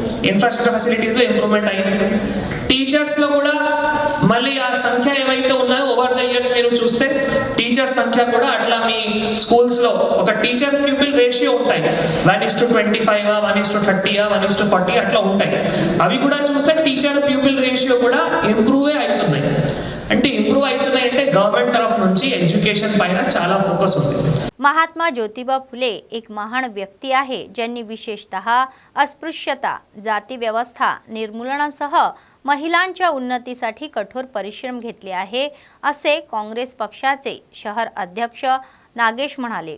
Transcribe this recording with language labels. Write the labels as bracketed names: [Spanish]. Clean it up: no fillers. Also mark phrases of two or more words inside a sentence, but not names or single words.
[English] infrastructure facilitiesలో improvement [Telugu] అయింది. టీచర్స్లో కూడా మళ్ళీ ఆ సంఖ్య ఏవైతే ఉన్నాయో [English] over the years [Telugu] మీరు చూస్తే టీచర్ సంఖ్య కూడా అట్లా మీ స్కూల్స్లో ఒక [English] teacher pupil ratio [Telugu] ఉంటాయి, 1:25, 1:30, 1:40 అట్లా ఉంటాయి. అవి కూడా చూస్తే [English] teacher pupil ratio [Telugu] కూడా ఇంప్రూవ్ అవుతున్నాయి. అంటే ఇంప్రూవ్ అవుతున్నాయి అంటే [Hindi] गवर्नमेंट तरफ [Telugu] నుంచి एजुकेशन పైన చాలా ఫోకస్ ఉంది. [Marathi] महात्मा ज्योतिबा फुले एक महान व्यक्ती आहे ज्यांनी विशेषतः अस्पृश्यता, जाती व्यवस्था निर्मूलनासह महिलांच्या उन्नतीसाठी कठोर परिश्रम घेतले आहे असे काँग्रेस पक्षाचे शहर अध्यक्ष नागेश म्हणाले.